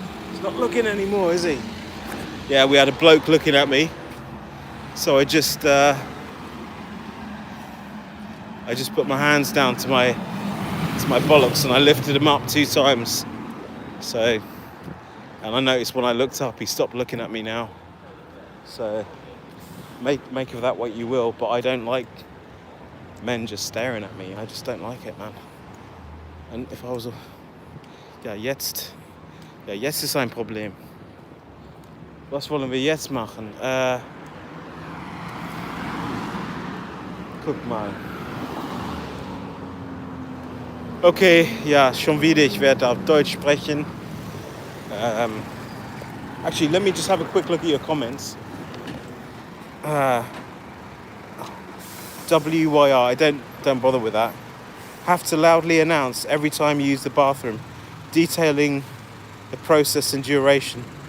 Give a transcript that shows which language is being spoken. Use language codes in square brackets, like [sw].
[en] He's not looking anymore, is he? Yeah, we had a bloke looking at me, so I just put my hands down to my bollocks and I lifted him up 2 times. So, and I noticed when I looked up, he stopped looking at me now. So, make of that what you will, but I don't like men just staring at me. I just don't like it, man. [de] And if I was jetzt ist ein Problem. Was wollen wir jetzt machen? Guck mal. Okay, ja, schon wieder. Ich werde auf Deutsch sprechen. [en] Actually, let me just have a quick look at your comments. WYR, don't bother with that. Have to loudly announce every time you use the bathroom, detailing the process and duration.